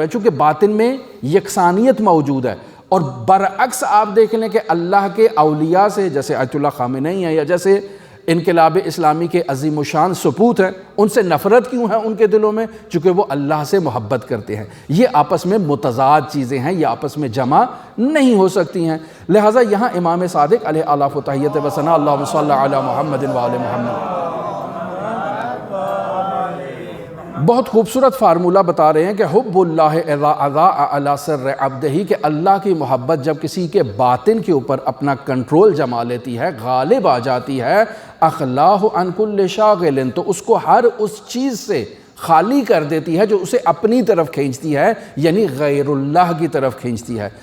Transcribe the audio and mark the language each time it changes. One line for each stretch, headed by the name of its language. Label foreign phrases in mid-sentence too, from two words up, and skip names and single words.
Urdu: چونکہ باطن میں یکسانیت موجود ہے۔ اور برعکس آپ دیکھ لیں کہ اللہ کے اولیاء سے، جیسے آیت اللہ خامنئی ہیں یا جیسے انقلاب اسلامی کے عظیم الشان سپوت ہیں، ان سے نفرت کیوں ہے ان کے دلوں میں؟ چونکہ وہ اللہ سے محبت کرتے ہیں۔ یہ آپس میں متضاد چیزیں ہیں، یہ آپس میں جمع نہیں ہو سکتی ہیں۔ لہٰذا یہاں امام صادق
Arabic: علیہ الاف و تحیت و ثنا، اللہم صلی علی محمد و آل محمد،
Urdu: بہت خوبصورت فارمولہ بتا رہے ہیں کہ
Arabic: حب اللہ اذا اضاء علی سر عبدہ،
Urdu: کہ اللہ کی محبت جب کسی کے باطن کے اوپر اپنا کنٹرول جما لیتی ہے، غالب آ جاتی ہے،
Arabic: اخلاہ عن کل شاغل،
Urdu: تو اس کو ہر اس چیز سے خالی کر دیتی ہے جو اسے اپنی طرف کھینچتی ہے، یعنی غیر اللہ کی طرف کھینچتی ہے۔